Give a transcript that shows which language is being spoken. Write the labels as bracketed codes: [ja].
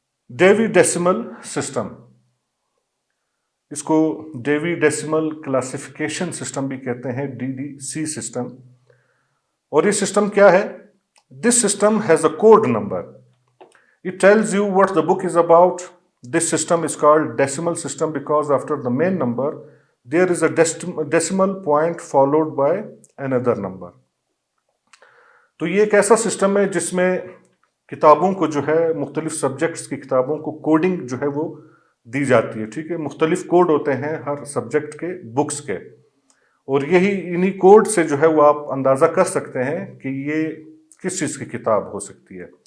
[ur] Davy decimal system, اس کو Davy decimal classification system بھی کہتے ہیں، DDC سسٹم. اور یہ سسٹم کیا ہے؟ [en] This system has a code number. It tells you what the book is about. This system is called decimal system because after the main number, there is a decimal point followed by another number. [ur] تو یہ ایک ایسا system ہے جس میں کتابوں کو جو ہے، مختلف سبجیکٹس کی کتابوں کو کوڈنگ جو ہے وہ دی جاتی ہے. ٹھیک ہے، مختلف کوڈ ہوتے ہیں ہر سبجیکٹ کے، بکس کے. اور انہی کوڈ سے جو ہے وہ آپ اندازہ کر سکتے ہیں کہ یہ کس چیز کی کتاب ہو سکتی ہے.